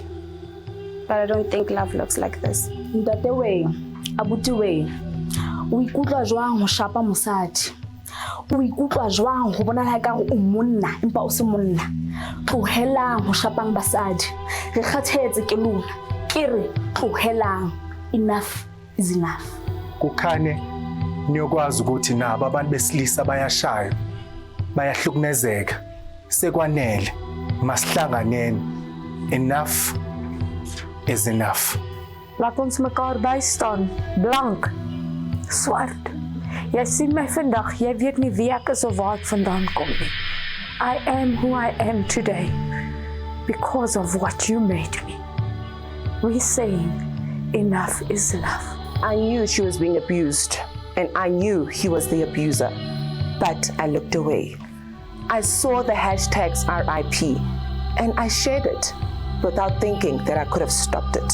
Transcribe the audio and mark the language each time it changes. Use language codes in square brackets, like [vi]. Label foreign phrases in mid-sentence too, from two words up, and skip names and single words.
[en] But I don't think love looks like this. [st] Ntate we, abuti we, o ikutlwa jwang ho shapa mosadi? O ikutlwa jwang ho bona la ka o monna empa o se monna? Tlohelang ho shapang basadi. Re kgathetse ke lona. Ke re tlohelang. [en] Enough is enough. [zu] Kukhane niyokwazi ukuthi nabo abantu besilisa bayashaya. Bayahlukumezeka. Sekwanele. Masihlanganeni. [en] Enough is enough. [af] Laat ons mekaar bystaan. Blank. Swart. Jy sien my vandag, jy weet nie wie ek is of waar ek vandaan kom nie. [en] I am who I am today because of what you made me. We're saying enough is enough. I knew she was being abused and I knew he was the abuser, but I looked away. I saw the hashtags RIP and I shared it without thinking that I could have stopped it.